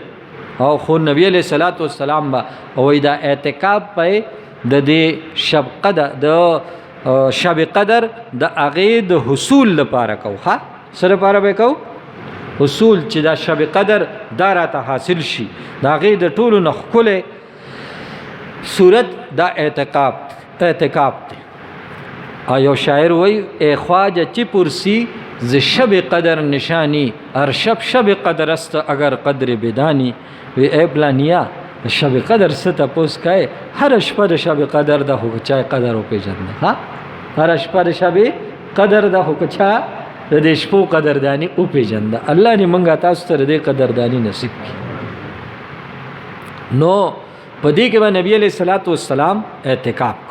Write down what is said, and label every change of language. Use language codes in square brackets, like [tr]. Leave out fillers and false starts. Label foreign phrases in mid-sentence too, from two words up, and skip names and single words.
[ps] او خو نبی [ar] علیہ الصلوۃ والسلام [ps] با وایي دا اعتکاف په د دې شب قدر د شب قدر د هغې د حصول لپاره کو ښه. سره لپاره به کو حصول چې دا شب قدر دا راته حاصل شي. دا هغې د ټولو نه ښکلی صورت دا اعتکاف دی. یو شاعر وایي [fa] ای خواجه چی پرسی ز شب قدر نشانی، هر شب قدر است اگر قدر بدانی. [ps] وی ای پلانیا شب قدر څه تپوس کوي، هر شپه د شب قدر د خو چا قدر وپېژنده ها. هر شپه د شب قدر د خو چا د دې شپو قدردانی وپېژنده. الله دې موږ تاسو ته د دې قدردانی نصیب کړي. نو په دې کې به نبی [ar] علیہ الصلوۃ والسلام [ps] اعتکاف کو.